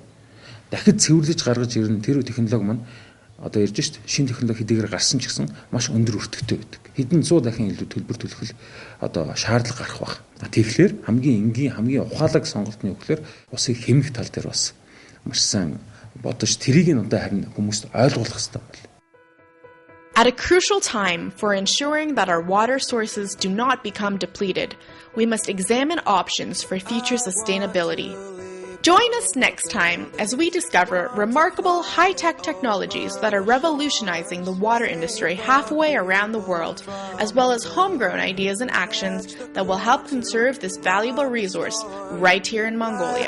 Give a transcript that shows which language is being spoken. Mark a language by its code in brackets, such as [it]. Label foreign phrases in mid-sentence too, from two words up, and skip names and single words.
[mn] Дахид цэвэрлэж гаргаж ирнэ тэр технологи маань одоо ирж шít шинэ технологи хэдийгээр гарсан ч гэсэн маш өндөр өртөгтэй байдаг. Хэдэн 100 дахин илүү төлбөр төлөх одоо шаардлага гарах баг. Тэгэхээр хамгийн энгийн хамгийн ухаалаг сонголт нь юу гэхээр усыг хэмнэх тал дээр бас маш сайн бодож тэрийг нь одоо харин хүмүүст ойлгуулах хэрэгтэй байна. [en] At a crucial time for ensuring that our water sources do not become depleted, we must examine options for future sustainability. Join us next time as we discover remarkable high-tech technologies that are revolutionizing the water industry halfway around the world, as well as homegrown ideas and actions that will help conserve this valuable resource right here in Mongolia.